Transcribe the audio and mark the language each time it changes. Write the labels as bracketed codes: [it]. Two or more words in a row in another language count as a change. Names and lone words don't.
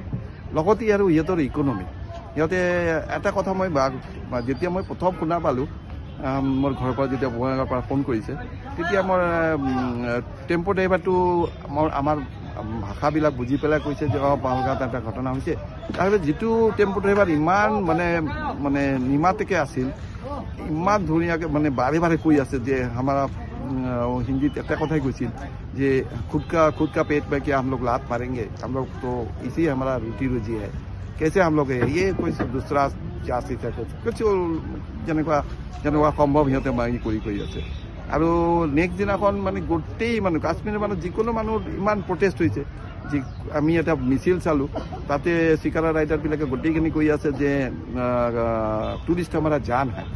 [as] লগতে আৰু সিহঁতৰ ইকনমি, সিহঁতে এটা কথা মই যেতিয়া মই প্ৰথম শুনা পালোঁ, মোৰ ঘৰৰ পৰা যেতিয়া বঙাইগাঁৱৰ পৰা ফোন কৰিছে, তেতিয়া মোৰ [en] tempo driverto [as] আমাৰ ভাষাবিলাক বুজি পেলাই কৈছে যে পেহেলগাঁৱত এটা ঘটনা হৈছে। তাৰপিছত যিটো [en] tempo driver [as] ইমান মানে নিমাতেকৈ আছিল, ইমান ধুনীয়াকৈ মানে বাৰে বাৰে কৈ আছে যে আমাৰ হিন্দীত এটা কথাই কৈছিল যে [hi] खुद का पेट में क्या हम लोग लात मारेंगे, हम लोग तो इसी हमारा रोटी रोजी है, कैसे हम लोग ये कोई दूसरा [as] জাতি কিছু যেনেকুৱা সম্ভৱ সিহঁতে মাৰি কৰি আছে। আৰু নেক্সট দিনাখন মানে গোটেই মানুহ, কাশ্মীৰৰ মানুহ, যিকোনো মানুহৰ ইমান প্ৰটেষ্ট হৈছে। যি আমি এটা মিছিল চালোঁ, তাতে চিকাৰা ৰাইডাৰবিলাকে গোটেইখিনি কৈ আছে যে টুৰিষ্ট আমাৰ জান হয়।